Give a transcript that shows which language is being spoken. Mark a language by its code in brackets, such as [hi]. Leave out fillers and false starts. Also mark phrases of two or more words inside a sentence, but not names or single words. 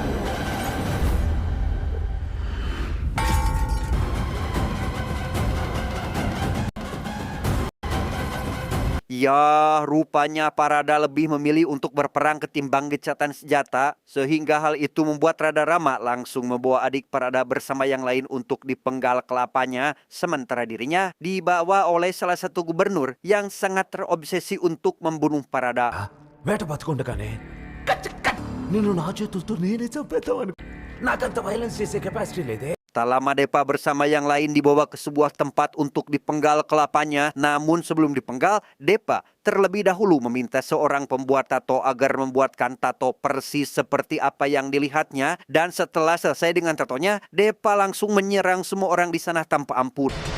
[id] Ya, rupanya Parada lebih memilih untuk berperang ketimbang gencatan senjata, sehingga hal itu membuat Rada Rama langsung membawa adik Parada bersama yang lain untuk dipenggal kelapanya, sementara dirinya dibawa oleh salah satu gubernur yang sangat terobsesi untuk membunuh Parada. [te] వేట బతుకుండగానే నిన్ను నా చేతులతో నేనే చంపేద్దామని నాకంత వైలెన్స్ చేసే కెపాసిటీ లేదే. [id] Tak lama Depa bersama yang lain dibawa ke sebuah tempat untuk dipenggal kelapanya. Namun sebelum dipenggal, Depa terlebih dahulu meminta seorang pembuat tato agar membuatkan tato persis seperti apa yang dilihatnya. Dan setelah selesai dengan tatonya, Depa langsung menyerang semua orang di sana tanpa ampun.